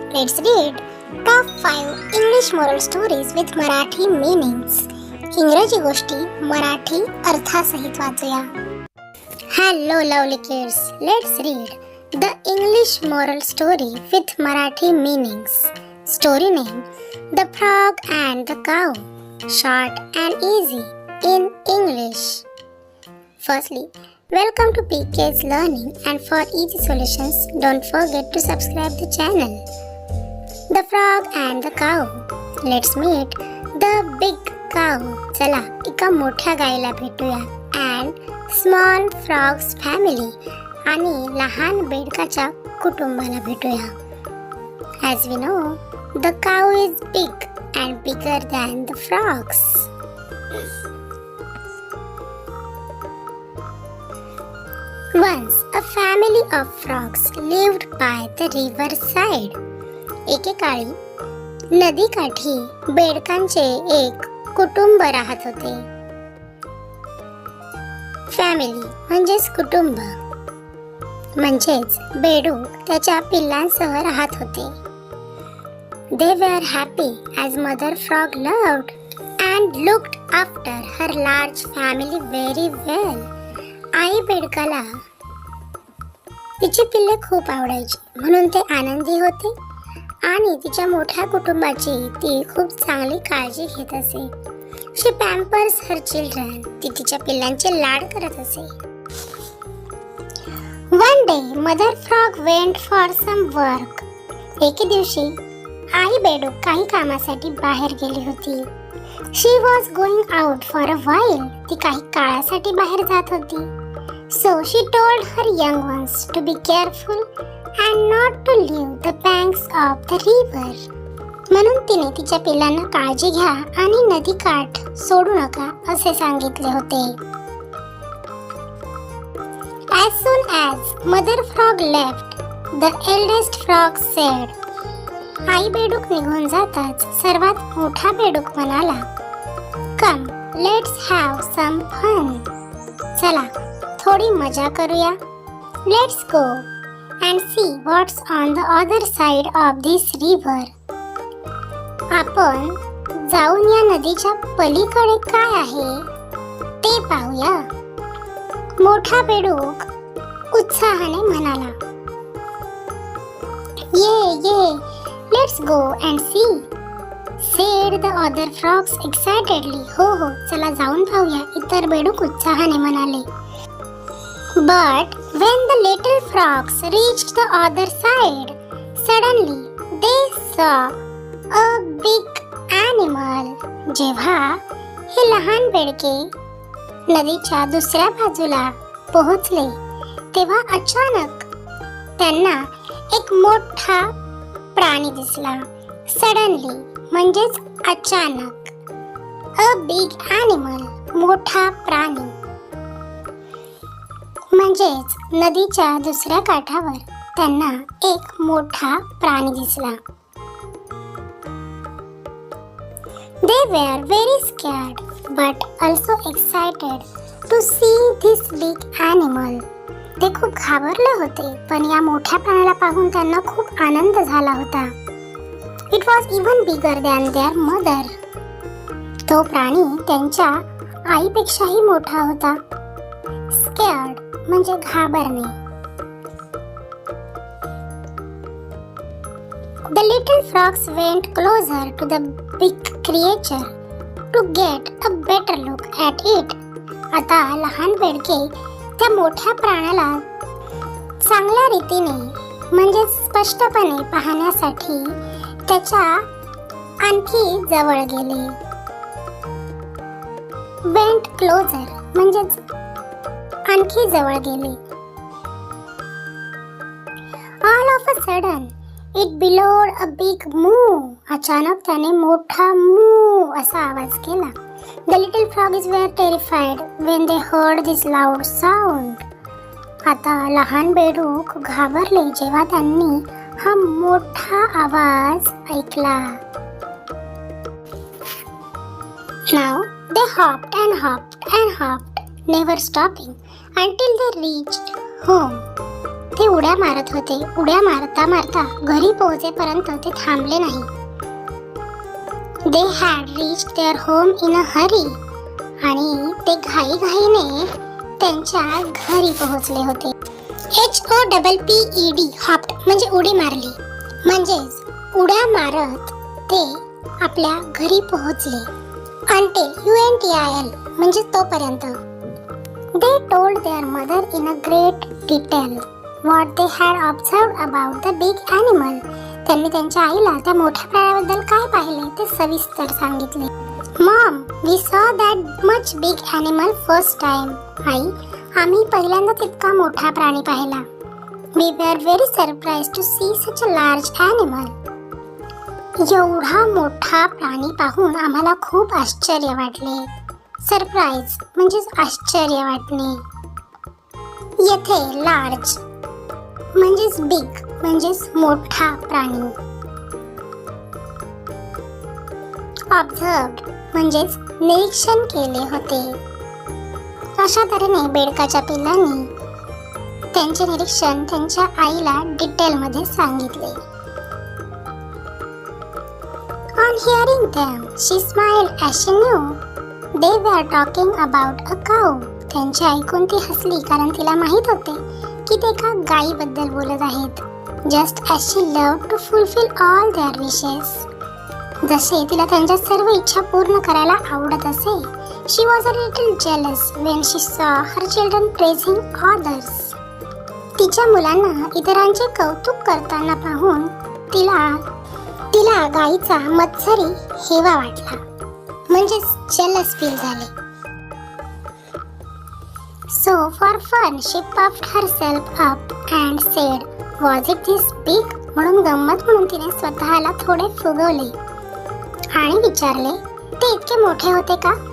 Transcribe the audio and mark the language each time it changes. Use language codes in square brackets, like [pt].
[en] Let's read top 5 English moral stories with Marathi meanings. [mr] इंग्रजी गोष्टी Marathi अर्थासहित वाचूया. [en] Hello lovely kids. Let's read the English moral story with Marathi meanings. Story name: The Frog and the Cow. Short and easy in English. Firstly, welcome to PK's Learning, and for easy solutions, don't forget to subscribe the channel. The Frog and the Cow. Let's meet the big cow. [mr] चला एका मोठ्या गायीला भेटूया. [en] And small frog's family. [mr] आणि लहान बेडकाच्या कुटुंबाला भेटूया. [en] As we know, the cow is big and bigger than the frogs. Once a family of frogs lived by the river side. [mr] एकेकाळी नदीकाठी बेडकांचे एक कुटुंब राहत होते. फॅमिली म्हणजेच कुटुंब, म्हणजेच बेडूक त्याच्या पिल्लांसह राहत होते. [en] They were happy as Mother Frog loved and looked after her large family very well. [mr] आई बेडकाला तिची पिल्ले खूप आवडायची, म्हणून ते आनंदी होते आणि तिच्या मोठ्या कुटुंबाची ती खूप चांगली काळजी घेत असे. [en] She pampers her children. [mr] ती तिच्या पिल्लांचे लाड करत असे. [en] One day, Mother Frog went for some work. [mr] एके दिवशी आई बेडूक काही कामासाठी बाहेर गेली होती. [en] She was going out for a while. [mr] ती काही काळासाठी बाहेर जात होती. [en] So she told her young ones to be careful and not to leave the banks of the river. [mr] म्हणून तिने तिच्या पिल्लांना काळजी घ्या आणि नदीकाठ सोडू नका असे सांगितले होते. [en] As soon as Mother Frog left, the eldest frog said. [mr] आई बेडूक निघून जाताच सर्वात मोठा बेडूक म्हणाला, [en] Come, let's have some fun. [mr] चला थोडी मजा करूया. [en] Let's go and see what's on the other side of this river. [mr] आपण जाऊन या नदीच्या पलीकडे काय आहे ते पाहूया. मोठा बेडूक उत्साहाने म्हणाला, ये, [en] let's go and see, said the other frogs excitedly. [mr] हो, चला जाऊन पाहूया, इतर बेडूक उत्साहाने म्हणाले. [en] But when the little frogs reached the other side, suddenly they saw a big animal. [mr] जेव्हा हे लहान बेडके नदीच्या दुसऱ्या बाजूला पोहोचले, तेव्हा अचानक त्यांना एक मोठा प्राणी दिसला. Suddenly म्हणजेच अचानक. [en] A big animal, [mr] मोठा प्राणी. म्हणजेच नदीच्या दुसऱ्या काठावर त्यांना एक मोठा प्राणी दिसला. [en] They were very scared but also excited to see this big animal. [mr] ते खूप घाबरले होते, पण या मोठ्या प्राण्याला पाहून त्यांना खूप आनंद झाला होता. [en] It was even bigger than their mother. [mr] तो प्राणी त्यांच्या आईपेक्षाही मोठा होता. Scared म्हणजे घाबरणे. [en] The little frogs went closer to the big creature to get a better look at it. [mr] आता लहान बेडके त्या मोठ्या प्राण्याला चांगल्या रीतीने म्हणजे स्पष्टपणे पाहण्यासाठी त्याच्या आणखी जवळ गेले. [en] Went closer [mr] म्हणजेच आणखी जवळ गेले. [en] All of a sudden, it bellowed a big moo. [mr] अचानक त्याने मोठा moo असा आवाज केला. [en] The little frogs were terrified when they heard this loud sound. [mr] आता लहान बेडूक घाबरले जेव्हा त्यांनी हा मोठा आवाज ऐकला. [en] Now they hopped and hopped and hopped, never stopping until they reached home. [mr] ते उड्या मारत होते. उड्या मारता मारता घरी पोहोचेपर्यंत ते थांबले नाही. [en] They had reached their home in a hurry. [mr] आणि ते घाईघाईने त्यांच्या घरी पोहोचले होते. HOPPED हॉप्ड म्हणजे उडी मारली. म्हणजेच उड्या मारत ते आपल्या घरी पोहोचले. Until UNTIL म्हणजे तोपर्यंत. [en] They told their mother in a great detail what they had observed about the big animal. [mr] त्यांनी त्यांच्या आईला त्या मोठ्या प्राण्याबद्दल काय पाहिले ते सविस्तर सांगितले. [en] Mom, we saw that much big animal first time. [mr] आई, आम्ही पहिल्यांदाच इतका मोठा प्राणी पाहिला. [en] We were very surprised to see such a large animal. [mr] एवढा मोठा प्राणी पाहून आम्हाला खूप आश्चर्य वाटले. सरप्राईज म्हणजेच आश्चर्य वाटणे. येथे लार्ज म्हणजेच बिग म्हणजेच मोठा प्राणी. ऑब्झर्व्ड म्हणजेच निरीक्षण केले होते. अशा तऱ्हेने बेडकाच्या पिल्लांनी त्यांचे निरीक्षण त्यांच्या आईला डिटेलमध्ये सांगितले. [en] On hearing them, she smiled as she knew they were talking about a cow. [mr] त्यांची ऐकून ती हसली कारण तिला माहित होते की ते एका गायीबद्दल बोलत आहेत. [en] Just as she loved to fulfill all their wishes. [mr] जसे तिला त्यांच्या सर्व इच्छा पूर्ण करायला आवडत असे. [en] She was a little jealous when she saw her children praising others. [mr] तिच्या मुलांना इतरांचे कौतुक करताना पाहून तिला गायीचा मत्सरी हेवा वाटला. म्हणजेच jealous फील झाले. [en] So for fun she puffed herself up and said, "Was it this big?" [mr] म्हणून गंमत म्हणून तिने स्वतःला थोडे फुगवले आणि विचारले, ते इतके मोठे होते का?